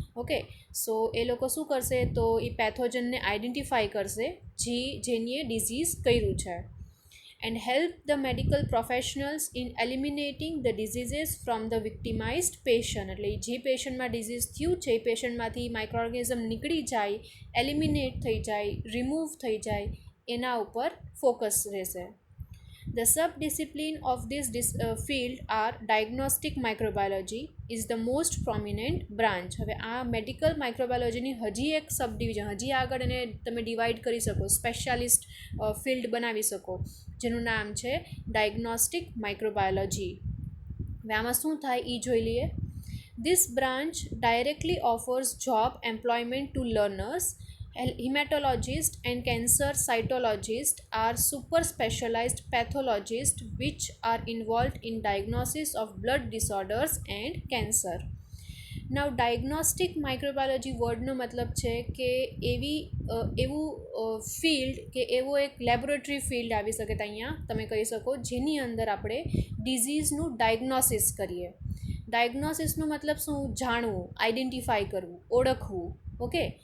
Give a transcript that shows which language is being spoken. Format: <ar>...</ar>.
<gu>Okay, સો એ લોકો શું કરશે? તો એ પેથોજનને આઇડેન્ટિફાય કરશે જેની ડિઝીઝ કર્યું છે,</gu> <en>And help the medical professionals in eliminating the diseases from the victimized patient.</en> <gu>એટલે જે પેશન્ટમાં ડિઝીઝ થયું છે એ પેશન્ટમાંથી માઇક્રો ઓર્ગેનિઝમ નીકળી જાય, એલિમિનેટ થઈ જાય, રિમૂવ થઈ જાય, એના ઉપર ફોકસ રહેશે.</gu> <en>The subdiscipline of this field are diagnostic microbiology is the most prominent branch.</en> <gu>હવે આ મેડિકલ માઇક્રોબાયોલોજીની હજી એક સબ ડિવિઝન, હજી આગળ એને તમે ડિવાઈડ કરી શકો, સ્પેશિયાલિસ્ટ ફિલ્ડ બનાવી શકો, જેનું નામ છે ડાયગ્નોસ્ટિક માઇક્રોબાયોલોજી. હવે આમાં શું થાય એ જોઈ લઈએ.</gu> <en>This branch directly offers job employment to learners. Hematologists and cancer cytologists are super specialized pathologists which are involved in diagnosis of blood disorders and cancer. Now diagnostic microbiology</en> <gu>વર્ડનો મતલબ છે કે એવું ફિલ્ડ કે એવો એક લેબોરેટરી ફિલ્ડ આવી શકે, અહીંયા તમે કહી શકો, જેની અંદર આપણે ડિઝીઝનું ડાયગ્નોસિસ કરીએ. ડાયગ્નોસિસનો મતલબ શું? જાણવું, આઈડેન્ટિફાય કરવું, ઓળખવું. ઓકે,</gu>